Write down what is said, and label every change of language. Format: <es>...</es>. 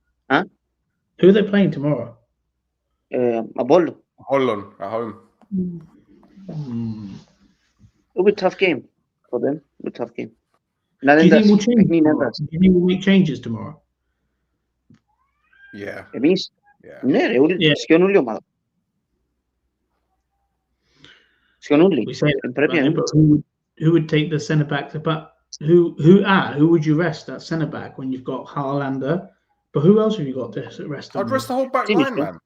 <en>Huh? Who are they playing tomorrow? Apollo. Holland at home. It'll be a tough game for them. It'll be a tough game. Do you think we'll change? Do you think we'll make changes tomorrow? Yeah.</en> <el>Εμείς, ναι ρε, σχεδόν όλοι ομάδα. Σχεδόν όλοι.</el> <en>Who would take the centre back to who would you rest at centre back when you've got Harlander? But who else have you got to rest? I'd rest the whole back line, man.</en>